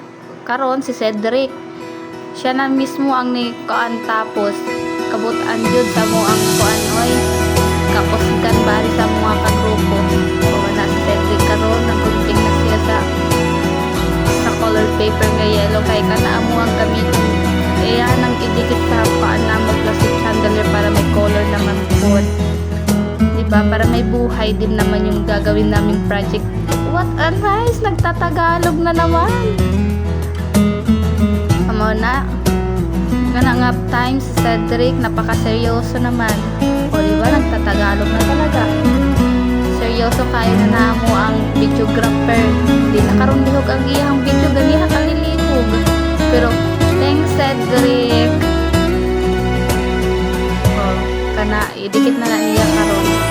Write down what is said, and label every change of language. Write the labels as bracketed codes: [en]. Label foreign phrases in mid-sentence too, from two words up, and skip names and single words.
[ceb] Karon si Cedric siya na mismo ang ni kuan tapos kabutan jud sa mo ang kuan oy kaposgan bari sa mga kagrupo o na si Cedric karon naggunting na siya sa [en] color paper [ceb] nga yellow kay kana amo ang gamiton iya nang idikit sa kuan na mo [en] plastic chandelier [tl] para may color naman po di ba para may buhay din naman yung gagawin naming project. [en] What a nice, [tl] nagtatagalog na naman. [ceb] Amo na nga time si Cedric [tl] napakaseryoso naman o diba nagtatagalog na talaga, [ceb] seryoso kayo na namo ang videographer. Di na karon lihog ang iyang video ganiha kalilihog pero thanks Cedric. O kana idikit na niya karon